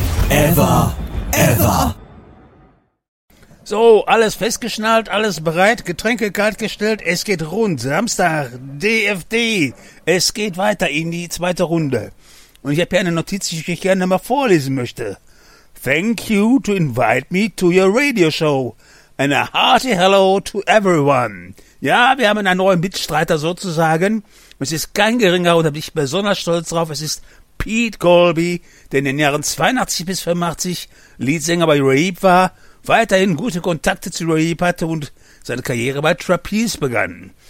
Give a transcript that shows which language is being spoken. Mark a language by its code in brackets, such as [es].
[en] Ever. Ever. [de] So, alles festgeschnallt, alles bereit, Getränke kaltgestellt, es geht rund. Samstag, DFD, es geht weiter in die zweite Runde. Und ich habe hier eine Notiz, die ich gerne mal vorlesen möchte. [en] Thank you to invite me to your radio show. And a hearty hello to everyone. [de] Ja, wir haben einen neuen Mitstreiter sozusagen. Es ist kein geringerer, und da bin ich besonders stolz drauf, es ist Pete Golby, der in den Jahren 82 bis 85 Leadsänger bei Raheep war, weiterhin gute Kontakte zu Raheep hatte und seine Karriere bei Trapeze begann.